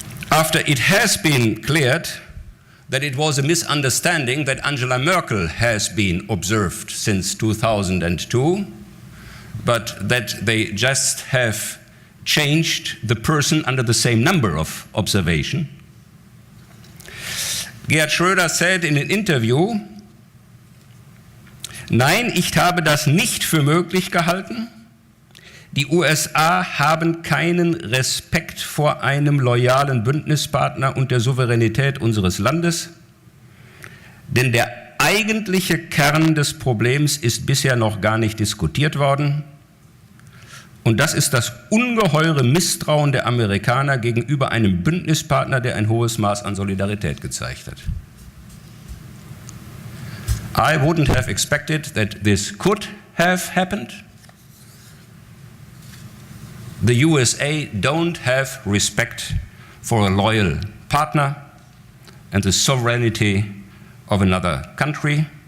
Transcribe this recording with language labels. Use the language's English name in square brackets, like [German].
[English] After it has been cleared that it was a misunderstanding that Angela Merkel has been observed since 2002, but that they just have changed the person under the same number of observation. Gerhard Schröder said in an interview, [German] "Nein, ich habe das nicht für möglich gehalten. Die USA haben keinen Respekt vor einem loyalen Bündnispartner und der Souveränität unseres Landes, denn der eigentliche Kern des Problems ist bisher noch gar nicht diskutiert worden. Und das ist das ungeheure Misstrauen der Amerikaner gegenüber einem Bündnispartner, der ein hohes Maß an Solidarität gezeigt hat." [English] I wouldn't have expected that this could have happened. The USA don't have respect for a loyal partner and the sovereignty of another country.